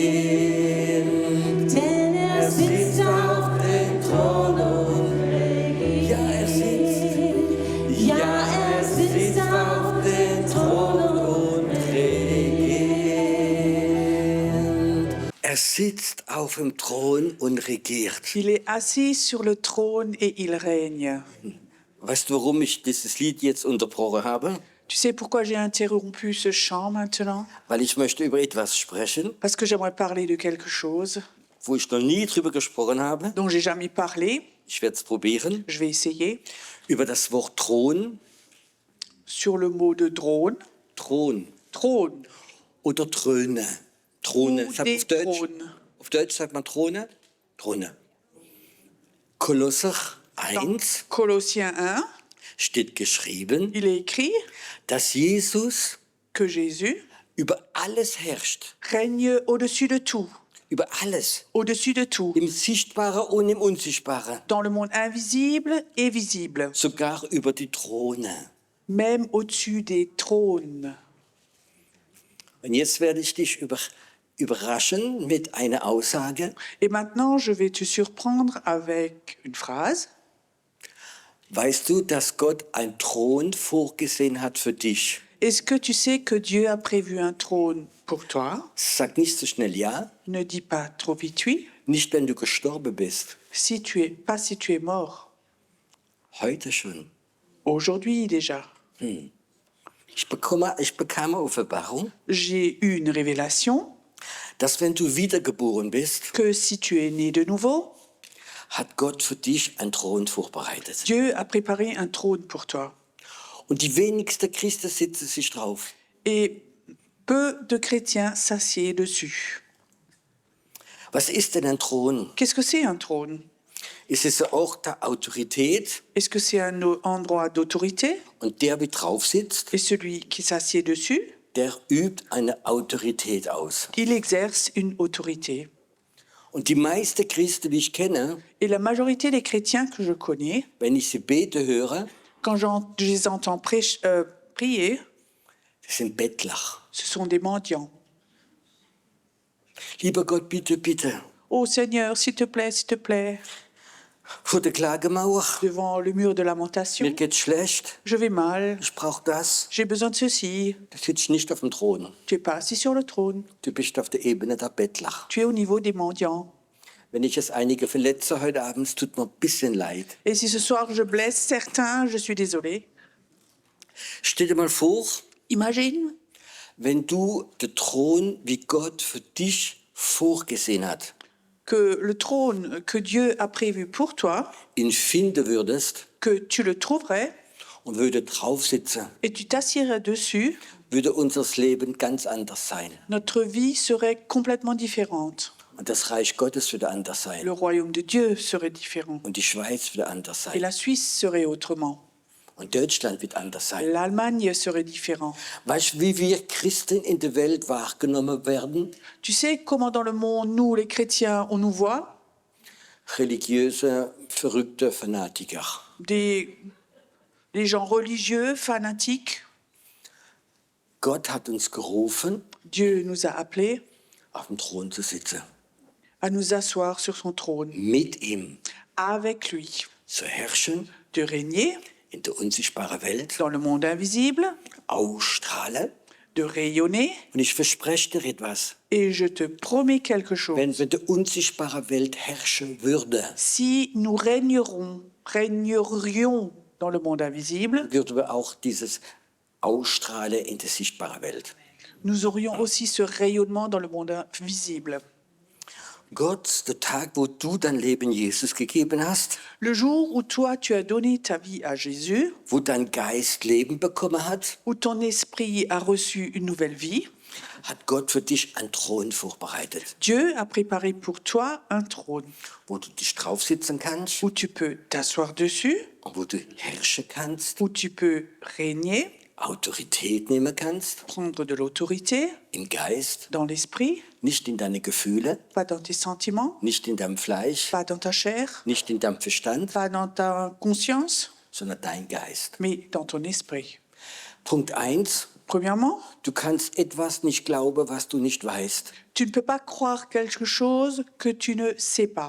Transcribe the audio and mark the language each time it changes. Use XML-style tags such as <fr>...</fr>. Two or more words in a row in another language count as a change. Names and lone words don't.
<de>Denn er sitzt auf dem Thron und regiert. Ja, er sitzt. Ja, er sitzt auf dem Thron und regiert. Er sitzt auf dem Thron und regiert.</de> <fr>Il est assis sur le trône et il règne.</fr> <de>Weißt du, warum ich dieses Lied jetzt unterbrochen habe?</de> <fr>Tu sais pourquoi j'ai interrompu ce chant maintenant?</fr> <de>Weil ich möchte über etwas sprechen,</de> <fr>Parce que j'aimerais parler de quelque chose</fr> <de>wo ich noch nie drüber gesprochen habe.</de> <fr>dont j'ai jamais parlé.</fr> <de>Ich werde es probieren.</de> <fr>Je vais essayer.</fr> <de>Über das Wort Thron.</de> <fr>Sur le mot de drone.</fr> <de>Thron.</de> <fr>Trône.</fr> <de>Oder Throne. Throne.</de> <fr>Ou</fr> <de>Sagt</de> <fr>des</fr> <de>auf Deutsch.</de> <fr>trônes.</fr> <de>Auf Deutsch sagt man Throne. Throne. Kolosser</de> <fr>Dans 1 Colossiens 1,</fr> <de>steht geschrieben,</de> <fr>il est écrit</fr> <de>dass Jesus</de> <fr>que Jésus</fr> <de>über alles herrscht.</de> <fr>règne au-dessus de tout.</fr> <de>Über alles.</de> <fr>Au-dessus de tout.</fr> <de>Im Sichtbaren und im Unsichtbaren.</de> <fr>Dans le monde invisible et visible.</fr> <de>Sogar über die Throne.</de> <fr>Même au-dessus des trônes.</fr> <de>Und jetzt werde ich dich überraschen mit einer Aussage.</de> <fr>Et maintenant, je vais te surprendre avec une phrase.</fr> <de>Weißt du, dass Gott einen Thron vorgesehen hat für dich?</de> <fr>Est-ce que tu sais que Dieu a prévu un trône pour toi?</fr> <de>Sag nicht so schnell ja.</de> <fr>Ne dis pas trop vite oui.</fr> <de>Nicht, wenn du gestorben bist.</de> <fr>Pas si tu es mort.</fr> <de>Heute schon.</de> <fr>Aujourd'hui déjà.</fr> <de>Ich bekam eine Offenbarung,</de> <fr>J'ai eu une révélation</fr> <de>dass wenn du wiedergeboren bist,</de> <fr>que si tu es né de nouveau,</fr> <de>hat Gott für dich einen Thron vorbereitet.</de> <fr>Dieu a préparé un trône pour toi.</fr> <de>Und die wenigsten Christen sitzen sich drauf.</de> <fr>Et peu de chrétiens s'assiedent dessus.</fr> <de>Was ist denn ein Thron?</de> <fr>Qu'est-ce que c'est un trône?</fr> <de>Ist es ein Ort der Autorität?</de> <fr>Est-ce que c'est un endroit d'autorité?</fr> <de>Und der, wie drauf sitzt,</de> <fr>Et celui qui s'assied dessus,</fr> <de>der übt eine Autorität aus.</de> <fr>il exerce une autorité.</fr> <de>Und die meisten Christen, die ich kenne,</de> <fr>Et la majorité des chrétiens que je connais,</fr> <de>wenn ich sie beten höre,</de> <fr>quand je les entends prier,</fr> <de>das sind Bettler.</de> <fr>ce sont des mendiants.</fr> <de>Lieber Gott, bitte, bitte,</de> <fr>Oh Seigneur, s'il te plaît,</fr> <de>vor der Klagemauer,</de> <fr>devant le mur de lamentation,</fr> <de>mir geht's schlecht,</de> <fr>je vais mal,</fr> <de>ich brauche das.</de> <fr>j'ai besoin de ceci.</fr> <de>Du sitzt nicht auf dem Thron,</de> <fr>Tu n'es pas assis sur le trône,</fr> <de>du bist auf der Ebene der Bettler.</de> <fr>tu es au niveau des mendiants.</fr> <de>Wenn ich es einige verletze heute Abend, es tut mir ein bisschen leid.</de> <fr>Et si ce soir je blesse certains, je suis désolée.</fr> <de>Stell dir mal vor,</de> <fr>Imagine</fr> <de>wenn du den Thron, wie Gott für dich vorgesehen hat,</de> <fr>que le trône que Dieu a prévu pour toi,</fr> <de>ihn finden würdest</de> <fr>que tu le trouverais</fr> <de>und würde drauf sitzen,</de> <fr>et tu t'assierais dessus,</fr> <de>würde unser Leben ganz anders sein.</de> <fr>notre vie serait complètement différente.</fr> <de>Und das Reich Gottes würde anders sein.</de> <fr>Le royaume de Dieu serait différent.</fr> <de>Und die Schweiz würde anders</de> <fr>Et</fr> <de>sein.</de> <fr>la Suisse serait autrement.</fr> <de>Und Deutschland wird anders sein.</de> <fr>L'Allemagne serait différent.</fr> <de>Weißt du, wie wir Christen in der Welt wahrgenommen werden?</de> <fr>Tu sais comment dans le monde, nous, les chrétiens, on nous voit?</fr> <de>Religiöse, verrückte Fanatiker.</de> <fr>Des gens religieux, fanatiques.</fr> <de>Gott hat uns gerufen,</de> <fr>Dieu nous a appelés</fr> <de>auf dem Thron zu sitzen.</de> <fr>à nous asseoir sur son trône,</fr> <de>Mit ihm</de> <fr>avec lui,</fr> <de>zu herrschen</de> <fr>de régner</fr> <de>in der unsichtbaren Welt,</de> <fr>dans le monde invisible,</fr> <de>ausstrahlen.</de> <fr>de rayonner.</fr> <de>Und ich verspreche dir etwas.</de> <fr>Et je te promets quelque chose.</fr> <de>Wenn wir in der unsichtbaren Welt herrschen würden,</de> <fr>Si nous régnerions dans le monde invisible,</fr> <de>würden wir auch dieses Ausstrahlen in der sichtbaren Welt.</de> <fr>nous aurions aussi ce rayonnement dans le monde visible.</fr> <de>Gott, der Tag, wo du dein Leben Jesus gegeben hast,</de> <fr>Le jour où toi, tu as donné ta vie à Jésus,</fr> <de>wo dein Geist Leben bekommen hat,</de> <fr>où ton esprit a reçu une nouvelle vie,</fr> <de>hat Gott für dich einen Thron vorbereitet,</de> <fr>Dieu a préparé pour toi un trône</fr> <de>wo du dich draufsitzen kannst</de> <fr>où tu peux t'asseoir dessus,</fr> <de>und wo du herrschen kannst,</de> <fr>où tu peux régner,</fr> <de>Autorität nehmen kannst,</de> <fr>prendre de l'autorité</fr> <de>im Geist,</de> <fr>dans l'esprit,</fr> <de>nicht in deine Gefühle,</de> <fr>pas dans tes sentiments,</fr> <de>nicht in deinem Fleisch,</de> <fr>pas dans ta chair,</fr> <de>nicht in deinem Verstand,</de> <fr>pas dans ta conscience,</fr> <de>sondern dein Geist.</de> <fr>mais dans ton esprit.</fr> <de>Punkt 1.</de> <fr>Premièrement,</fr> <de>Du kannst etwas nicht glauben, was du nicht weißt.</de> <fr>tu ne peux pas croire quelque chose que tu ne sais pas.</fr>